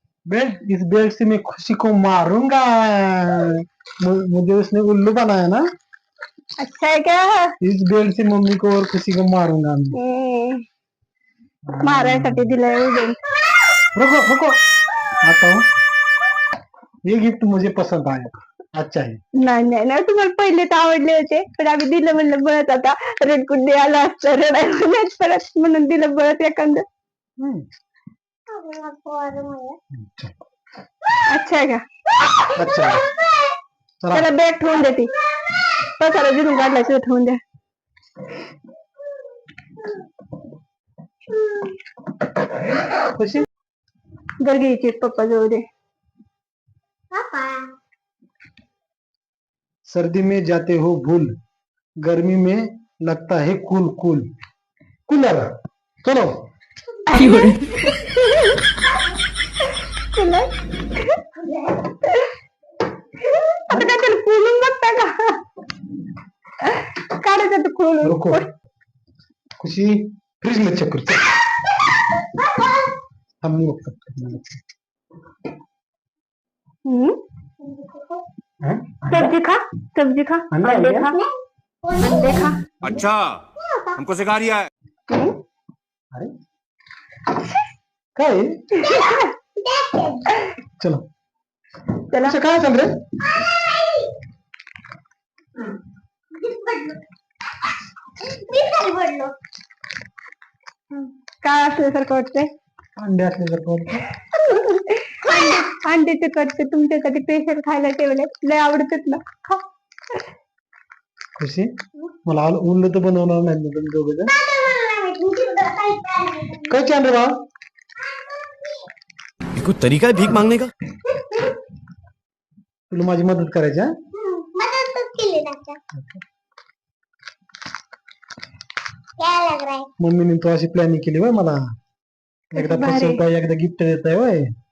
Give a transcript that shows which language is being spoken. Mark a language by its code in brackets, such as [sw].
[hi] Belt, इस belt से मैं खुशी को मारूंगा. मुझे उसने उल्लू बनाया ना. अच्छा है क्या. इस बेल्ट से मम्मी को और खुशी को मारूंगा मैं. [mr] मारायसाठी दिलंय उडून. [hi] रुको रुको, आता हूँ. ये गिफ्ट मुझे पसंद आया, अच्छा है. [mr] नाही तुम्हाला पहिले तर आवडले होते पण आम्ही दिलं म्हणलं बळत. आता रेडकुंडी आला असतं रडायला परत म्हणून दिलं बळत एखादं. हम्म. अच्छा आहे का. [hi] अच्छा है. [mr] चला त्याला बॅग ठेवून देते. पसारा जिरून काढला तिथं ठेवून द्या. खुशी. घर घ्यायची पप्पा जवळ दे. पापा [hi] सर्दी में जाते हो भूल, गर्मी में लगता है कूल कूल. कूलर चलो. [mr] आता काय त्याला खोलून बघता का. काढायचं तर खोलून. [hi] रुको, खुशी फ्रिज में चेक करते. हम नहीं रोक सकते. हम्म. हैं? सब्जी खा अंडे खा. अंडे खा. अच्छा हमको सिखा रिया है. [mr] अरे काय. [hi] चलो [mr] चला अच्छा, काय चाल रे. पडलो काय असल्यासारखं वाटतंय. अंडे असल्यासारखं वाटतं. अंड्याचे कटचे तुमच्यासाठी स्पेशल खायला ठेवले. लय आवडतात ना. खा. खुशी, मला उल्लू तर बनवणार नाही ना तुम्ही दोघं जण. काय छान रे बा. [hi] कोई तरीका है भीख मांगने का. [mr] तुला माझी मदत करायची. हा? मदद केली ना [hi] क्या लग रहा है. [mr] मम्मीने तो अशी प्लॅनिंग केली होय मला. एकदा भारी. फसवताय, एकदा गिफ्ट देताय होय.